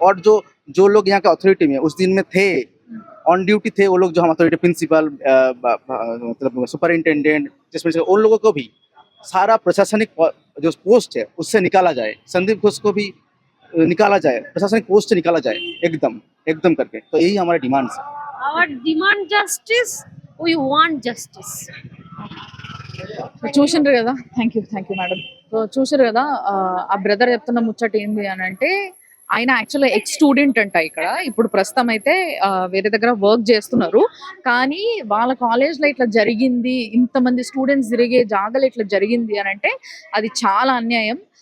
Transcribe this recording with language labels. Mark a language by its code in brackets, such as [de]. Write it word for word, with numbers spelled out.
[hi] और जो जो लोग यहाँ के अथॉरिटी में उस दिन में थे, ऑन ड्यूटी थे वो लोग, जो हम अथॉरिटी प्रिंसिपल मतलब सुपरिंटेंडेंट जिसमें से, उन लोगों को भी सारा प्रशासनिक पो- जो पोस्ट है उससे निकाला जाए। संदीप घोष को भी अ, निकाला जाए, प्रशासनिक पोस्ट से निकाला जाए एकदम एकदम करके। तो यही हमारा डिमांड है। [en] Our demand justice, we want justice. [te] చూసిండ్రు కదా, [en] Thank you thank you madam. [te] So చూసారు కదా, ఆ, ఆ బ్రదర్ చెప్తున్న ముచ్చట ఏంది అని అంటే, ఆయన యాక్చువల్గా ఎక్స్ స్టూడెంట్ అంట ఇక్కడ. ఇప్పుడు ప్రస్తుతం అయితే ఆ, వేరే దగ్గర వర్క్ చేస్తున్నారు, కానీ వాళ్ళ కాలేజ్లో ఇట్లా జరిగింది, ఇంతమంది స్టూడెంట్స్ తిరిగే జాగాలో ఇట్లా జరిగింది అని అంటే అది చాలా అన్యాయం.